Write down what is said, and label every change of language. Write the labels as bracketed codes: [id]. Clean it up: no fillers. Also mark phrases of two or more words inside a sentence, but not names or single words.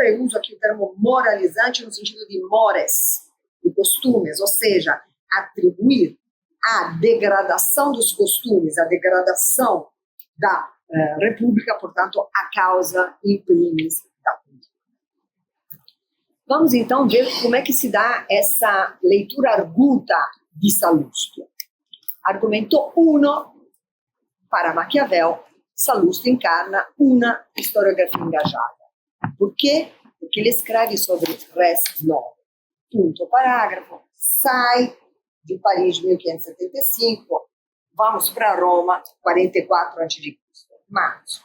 [pt] Eu uso aqui o termo moralizante no sentido de mores, de costumes, ou seja, atribuir a degradação dos costumes, a degradação da república, portanto, a causa [la] in primis [pt] da política. Vamos então ver como é que se dá essa leitura arguta di Sallustio. Argumento 1, para Maquiavel, Sallustio encarna una historiografia engajada. Por quê? Porque ele escreve sobre [la] res nove. [pt] Punto, parágrafo, sai de Paris, 1575, vamos para Roma, 44 a.C., março.